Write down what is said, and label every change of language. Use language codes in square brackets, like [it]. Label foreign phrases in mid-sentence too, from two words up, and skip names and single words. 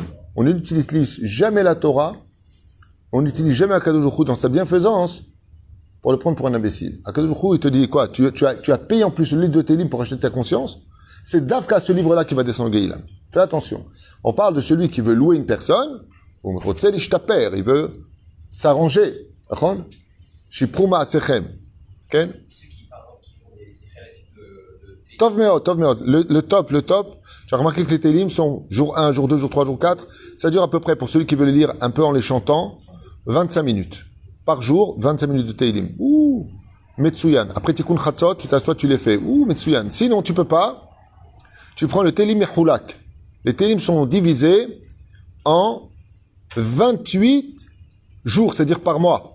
[fr] On n'utilise jamais la Torah, on n'utilise jamais [he] הקדוש ברוך הוא [fr] dans sa bienfaisance pour le prendre pour un imbécile. [he] הקדוש ברוך הוא, [fr] il te dit quoi? Tu as payé en plus le livre de Teilim pour acheter ta conscience? C'est Davka, ce livre-là, qui va descendre au Gehinam. Fais attention. On parle de celui qui veut louer une personne, il veut s'arranger. Shipruma Asechem. Ok? [he] טוב מאוד. [fr] Le top. Tu as remarqué que les Teilim sont jour 1, jour 2, jour 3, jour 4. Ça dure à peu près, pour celui qui veut les lire un peu en les chantant, 25 minutes. Par jour, 25 minutes de Teilim. Ouh, Metsuyan. Après [he] תיקון חצות, [fr] tu t'assois, tu les fais. Ouh, Metsuyan. Sinon, tu peux pas. Tu prends le [he] תהילים מחולק. [fr] Les Teilim sont divisés en 28 jours, c'est-à-dire par mois.